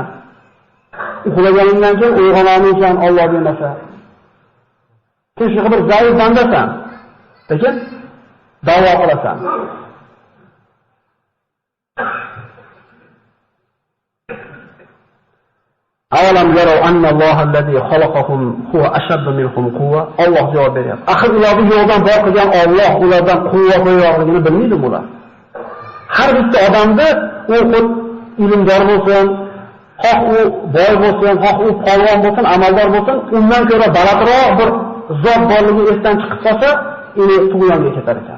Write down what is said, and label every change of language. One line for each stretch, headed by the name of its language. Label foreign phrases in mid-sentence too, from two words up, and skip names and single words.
Uzbek: Uxlaganingdan keyin uyg'onolmaysan Alloh bermasa. Sen shu bir zaif bandasan. Lekin da'vo qilasan.
Arabic: أولم يروا أن الله الذي خلقهم هو أشد منهم قوة.
Uzbek: Alloh javob beryapti. Axir ularni yo'ldan bor qilgan Alloh ulardan quvvat yo'qligini bilmaydi bular. Har bitta odamda u ilmdor bo'lsin, xoh u boy bo'lsin, xoh u polvon bo'lsin, amaldor bo'lsin, undan ko'ra balandroq bir zot borligi esdan chiqib qolsa, uni tug'yonga ketar ekan.